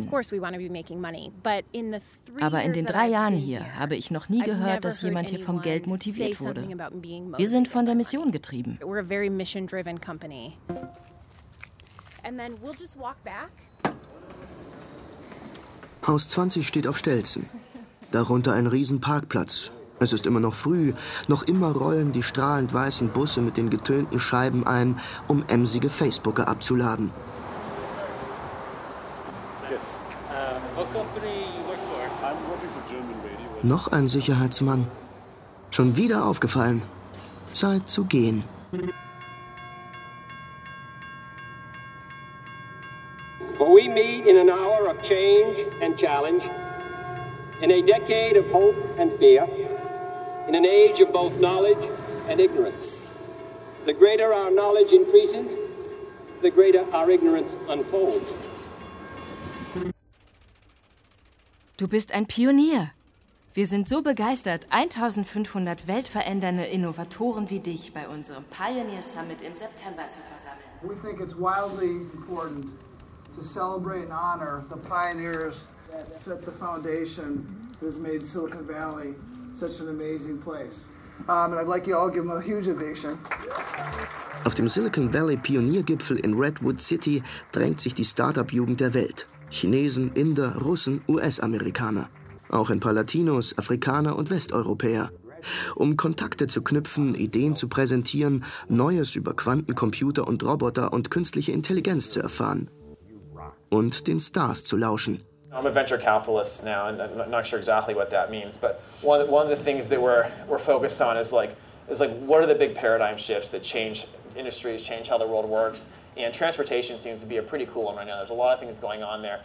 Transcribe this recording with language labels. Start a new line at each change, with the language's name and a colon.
English: So of course we want to be making money, but in the 3
German: Aber in den 3 Jahren hier habe ich noch nie gehört, dass jemand hier vom Geld motiviert wurde. Wir sind von der Mission getrieben.
English: We're a very mission-driven company. And then we'll just walk back.
German: Haus 20 steht auf Stelzen. Darunter ein riesen Parkplatz. Es ist immer noch früh, noch immer rollen die strahlend weißen Busse mit den getönten Scheiben ein, um emsige Facebooker abzuladen.
English: Yes. What company you work for? I'm working for German Radio.
German: Noch ein Sicherheitsmann. Schon wieder aufgefallen. Zeit zu gehen.
English: When we meet in an hour of change and challenge, in a decade of hope and fear, in an age of both knowledge and ignorance. The greater our knowledge increases, the greater our ignorance unfolds.
German: Du bist ein Pionier. Wir sind so begeistert, 1500 weltverändernde Innovatoren wie dich bei unserem Pioneer Summit im September zu versammeln.
English: We think it's wildly important to celebrate and honor the pioneers that set the foundation that has made Silicon Valley such an amazing place. And I'd like you all to give them a huge ovation.
German: Auf dem Silicon Valley Pioniergipfel in Redwood City drängt sich die Startup-Jugend der Welt. Chinesen, Inder, Russen, US-Amerikaner. Auch in Palatinos, Afrikaner und Westeuropäer. Um Kontakte zu knüpfen, Ideen zu präsentieren, Neues über Quantencomputer und Roboter und künstliche Intelligenz zu erfahren. Und den Stars zu lauschen.
English: I'm a venture capitalist now, and I'm not sure exactly what that means, but one of the things that we're focused on is like what are the big paradigm shifts that change industries, change how the world works. And transportation seems to be a pretty cool one right now. There's a lot of things going on there.